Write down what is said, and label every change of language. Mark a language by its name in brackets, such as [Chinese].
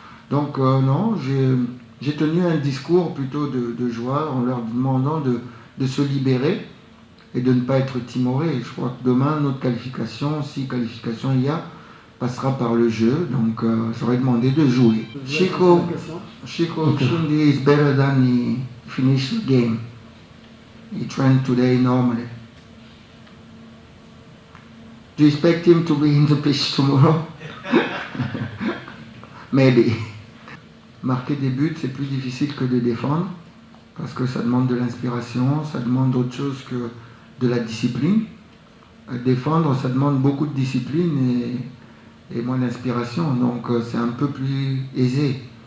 [French] Donc, non, j'ai tenu un discours plutôt de joie en leur demandant de se libérer et de ne pas être timoré. Je crois que demain, notre qualification, si qualification il y a, passera par le jeu. Donc, j'aurais demandé de jouer. [English] Chico Chindi is better than he finished the game. He trained today normally. Do you expect him to be in the pitch tomorrow? Maybe. [French] Marquer des buts, c'est plus difficile que de défendre, parce que ça demande de l'inspiration, ça demande autre chose que de la discipline. Défendre, ça demande beaucoup de discipline et moins d'inspiration, donc c'est un peu plus aisé.